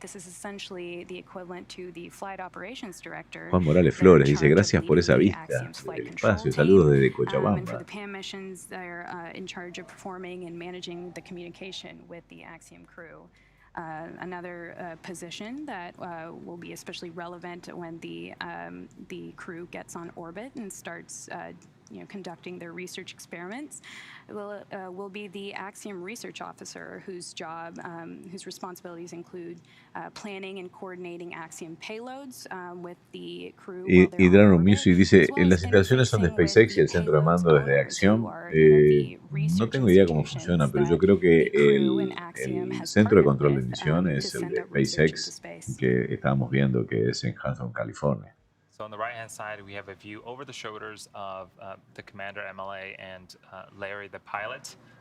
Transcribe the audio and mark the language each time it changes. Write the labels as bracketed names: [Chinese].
[English] This is essentially the equivalent to the Flight Operations Director. [Spanish] Juan Morales Flores dice, gracias por esa vista del espacio. Saludos desde Cochabamba. [English] And for the PAM missions, they're in charge of performing and managing the communication with the Axiom crew. Another position that will be especially relevant when the crew gets on orbit and starts conducting their research experiments will be the Axiom Research Officer, whose responsibilities include planning and coordinating Axiom payloads with the crew. [Spanish] Y Drano Music dice, las instalaciones son de SpaceX y el centro de mando desde Axiom. No tengo idea cómo funciona, pero yo creo que el centro de control de misión es el de SpaceX, que estábamos viendo que es en Hawthorne, California. [English] So on the right-hand side, we have a view over the shoulders of the commander MLA and Larry, the pilot.